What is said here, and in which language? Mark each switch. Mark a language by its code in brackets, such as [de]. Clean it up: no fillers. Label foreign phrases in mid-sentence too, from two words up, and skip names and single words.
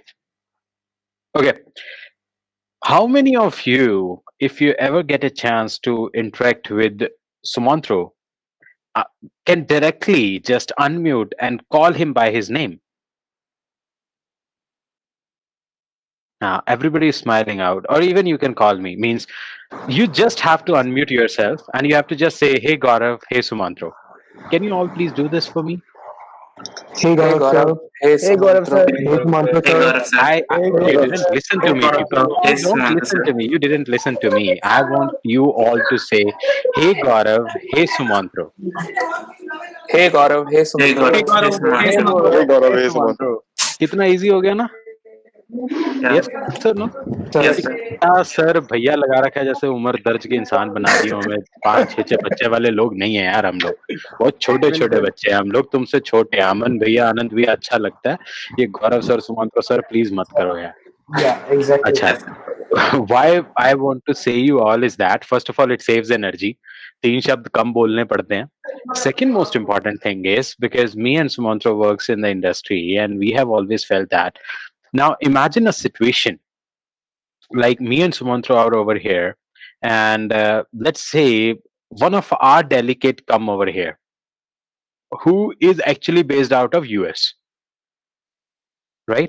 [en] Okay, how many of you, if you ever get a chance to interact with Sumantro, uh, can directly just unmute and call him by his name? Everybody is smiling out, or even you can call me. Means you just have to unmute yourself and you have to just say, "Hey Gaurav, hey Sumantro." Can you all please do this for me? Hey Hey Gaurav Gaurav, sir. hey Hey Gaurav Sumantro. sir. Hey Sumantro Hey sir. Gaurav sir. Hey You Gaurav didn't sir. listen to Hey me, Gaurav people. sir. Hey You don't Sumantro listen sir. to me. You didn't listen to me. I want you all to say, "Hey Gaurav, hey Sumantro." Hey Gaurav, hey Hey Sumantro. Gaurav, Hey hey Hey Sumantro. Sumantro, Gaurav. hey Sumantro. [hi] कितना इजी हो गया ना? Yeah. [en] yes sir no? Sir. Yes sir. [hi] क्या सर भैया लगा रखा है जैसे उम्र दर्ज के इंसान बना दिए हमें 5 6 बच्चे वाले लोग नहीं है यार हम लोग बहुत छोटे छोटे बिल्कुल. बच्चे हैं हम लोग तुमसे छोटे हैं अमन भैया आनंद भैया अच्छा लगता है ये गौरव सर सुमंत्र सर प्लीज मत करो यार [en] Yeah, exactly. अच्छा why I want to say you all is that first of all it saves energy [hi] तीन शब्द कम बोलने पड़ते हैं [en] second most important thing is because me and Sumantro works in the industry and we have always felt that now imagine a situation like me and Sumantro are over here and let's say one of our delegate come over here who is actually based out of US, right?